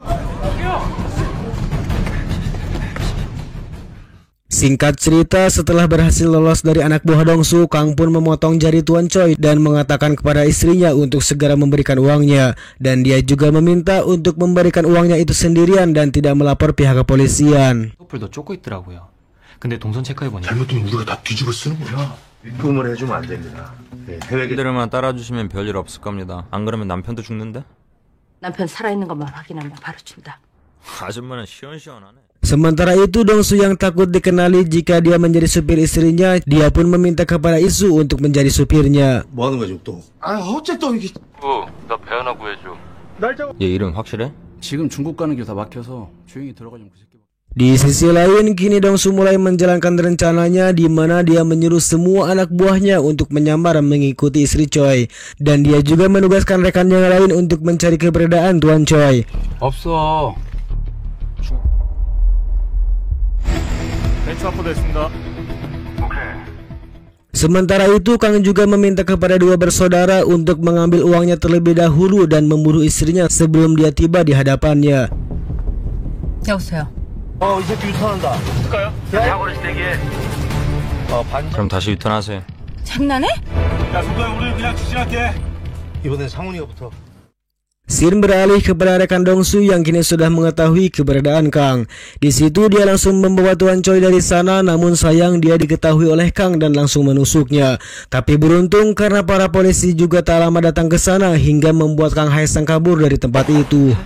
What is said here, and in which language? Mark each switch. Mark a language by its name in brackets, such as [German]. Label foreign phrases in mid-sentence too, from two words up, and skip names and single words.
[Indonesian] Singkat cerita, setelah berhasil lolos dari anak buah Dong-soo, Kang pun memotong jari Tuan Choi dan mengatakan kepada istrinya untuk segera memberikan uangnya. Dan dia juga meminta untuk memberikan uangnya itu sendirian dan tidak melapor pihak kepolisian. [Korean] 커플도 쫓고 있더라고요. 근데 동선 체크해보니 잘못되면 우리가 다 뒤집어 쓰는 거야. 입금을 해주면 안 됩니다. 해외 이들만 따라주시면 별일 없을 겁니다. 안 그러면 남편도 죽는데? 남편 살아있는 것만 확인하면 바로 준다. 아줌마는 시원시원하네. [Indonesian] Sementara itu, Dongsu yang takut dikenali jika dia menjadi supir istrinya, dia pun meminta kepada Isu untuk menjadi supirnya. [Korean] 뭐 하는 거지 또? 아 어쨌든 이게 나 배 하나 구해줘. 얘 이름 확실해? 지금 중국 가는 길 다 막혀서 조용히 들어가려면 그 새끼. [Indonesian] Di sisi lain, kini Dongsu mulai menjalankan rencananya di mana dia menyuruh semua anak buahnya untuk menyamar mengikuti istri Choi. Dan dia juga menugaskan rekan yang lain untuk mencari keberadaan Tuan Choi. [Korean] 없어. 배치 확보됐습니다. [Indonesian] Sementara itu, Kang juga meminta kepada dua bersaudara untuk mengambil uangnya terlebih dahulu dan membunuh istrinya sebelum dia tiba di hadapannya. [Korean] 여보세요. 이 새끼 유턴한다. 볼까요? 사고를 세게. 그럼 다시 유턴하세요. 장난해? 야 송도야 우리 그냥 직진할게. 이번엔 상훈이가부터. [Indonesian] Scene beralih kepada rekan Dongsu yang kini sudah mengetahui keberadaan Kang. Di situ dia langsung membawa Tuan Choi dari sana, namun sayang dia diketahui oleh Kang dan langsung menusuknya. Tapi beruntung karena para polisi juga tak lama datang ke sana hingga membuat Kang Haesang kabur dari tempat itu.